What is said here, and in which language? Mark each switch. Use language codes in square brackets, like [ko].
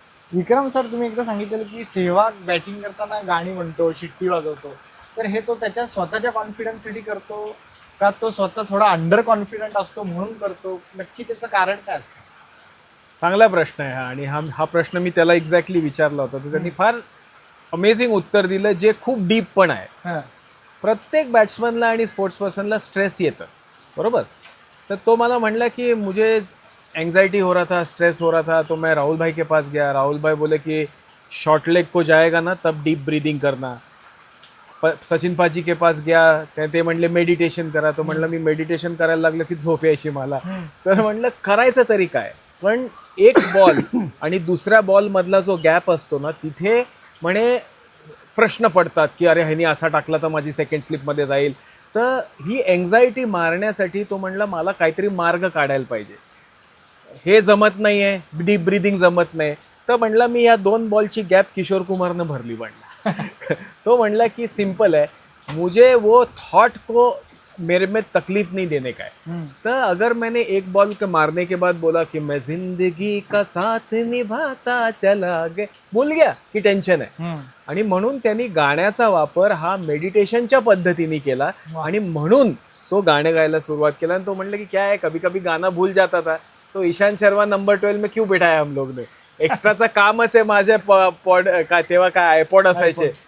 [mr] विक्रम sir, तुम्ही एकदा सांगितलं की सेहवाग बॅटिंग करताना गाणी म्हणतो, शिट्टी वाजवतो, तर हे तो त्याच्या स्वतःच्या कॉन्फिडन्ससाठी करतो का तो स्वतः थोडा अंडर कॉन्फिडंट असतो म्हणून करतो, नक्की त्याचं कारण काय असतं? चांगला प्रश्न आहे हा. आणि हा प्रश्न मी त्याला एक्झॅक्टली विचारला होता, तर त्यांनी फार अमेझिंग उत्तर दिलं, जे खूप डीप पण आहे. प्रत्येक बॅट्समनला आणि स्पोर्ट्स पर्सनला स्ट्रेस येतं, बरोबर. तर तो मला म्हणला की [hi] मुझे एंग्जाइटी हो रहा था, स्ट्रेस हो रहा था, तो मैं राहुल भाई के पास गया. राहुल भाई बोले कि शॉर्ट लेग को जाएगा ना तब डीप ब्रीदिंग करना. सचिन पाजी के पास गया, [mr] ते म्हणले मेडिटेशन करा. तो म्हणलं मी मेडिटेशन करायला लागलं की झोप यायची मला. तर म्हणलं करायचं तरी काय, पण एक बॉल आणि दुसऱ्या बॉल मधला जो गॅप असतो ना, तिथे म्हणे प्रश्न पडतात की अरे ह्यानी असा टाकला तर माझी सेकंड स्लिपमध्ये जाईल. तर ही एन्झायटी मारण्यासाठी तो म्हणला मला काहीतरी मार्ग काढायला पाहिजे, हे जमत नाही आहे, डीप ब्रीदिंग जमत नाही. तर म्हणला मी या 2 बॉलची गॅप किशोर कुमारनं भरली. म्हणला तो म्हणला की [hi] सिंपल है, मुझे वो थॉट को मेरे में तकलीफ नहीं देने का है. तो अगर मैंने एक बॉल के मारने के बाद बोला कि मैं जिंदगी का साथ निभाता चला गया, भूल गया [mr] की टेन्शन आहे. आणि म्हणून त्यांनी गाण्याचा वापर हा मेडिटेशनच्या पद्धतीने केला, आणि म्हणून तो गाणे गायला सुरुवात केला. [hi] आणि तो म्हणलं की क्या है, कभी कभी गाना भूल जाता था, तो ईशांत शर्मा नंबर 12 में क्यों बिठाया हम लोग ने, [mr] एक्स्ट्राचा कामच आहे माझ्या पॉड काय तेव्हा काय आयपॉड असायचे.